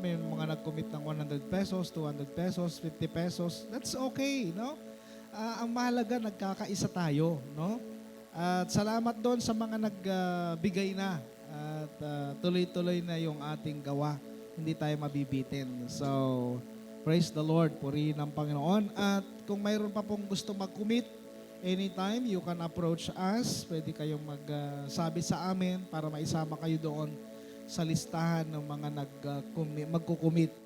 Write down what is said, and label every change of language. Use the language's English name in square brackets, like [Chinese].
[Filipino] May mga nag-commit ng 100 pesos, 200 pesos, 50 pesos. [English] That's okay, [Filipino] no? Ang mahalaga, nagkakaisa tayo, no? At salamat doon sa mga nagbigay na at tuloy-tuloy na yung ating gawa. Hindi tayo mabibitin. So, [English] Praise the Lord. [Filipino] Purihin ang Panginoon. At kung mayroon pa pong gusto mag-commit, [English] anytime you can approach us. [Filipino] Pwede kayong magsabi sa amin para maisama kayo doon sa listahan ng mga magkukumit.